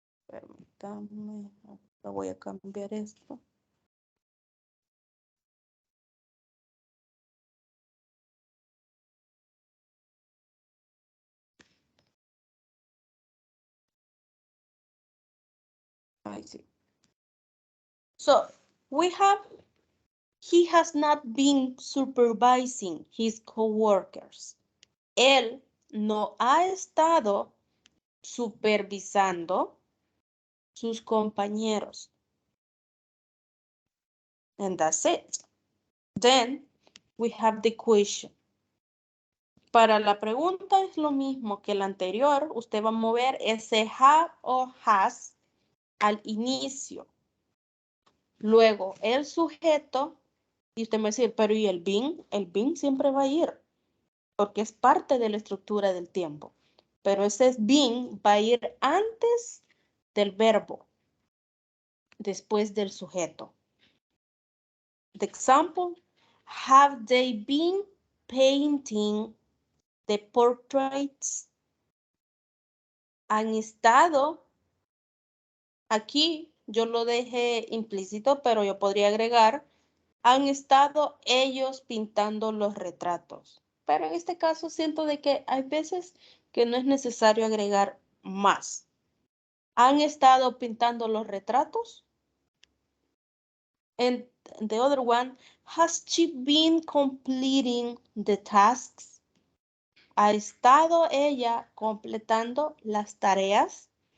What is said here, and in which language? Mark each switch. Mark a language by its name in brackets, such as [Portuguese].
[Spanish] Permítame, voy a cambiar esto. [English] I see. So we have, he has not been supervising his coworkers. [Spanish] Él no ha estado supervisando sus compañeros. [English] And that's it. Then we have the question. [Spanish] Para la pregunta es lo mismo que la anterior. Usted va a mover ese have o has al inicio. Luego el sujeto. Y usted me va a decir, pero ¿y el been? El been siempre va a ir. Porque es parte de la estructura del tiempo. Pero ese been va a ir antes del verbo. Después del sujeto. [English] The example, have they been painting the portraits? [Spanish] Han estado, aquí yo lo dejé implícito, pero yo podría agregar, han estado ellos pintando los retratos. Pero en este caso siento de que hay veces que no es necesario agregar más. ¿Han estado pintando los retratos? [English] And the other one, has she been completing the tasks? [Spanish] ¿Ha estado ella completando las tareas?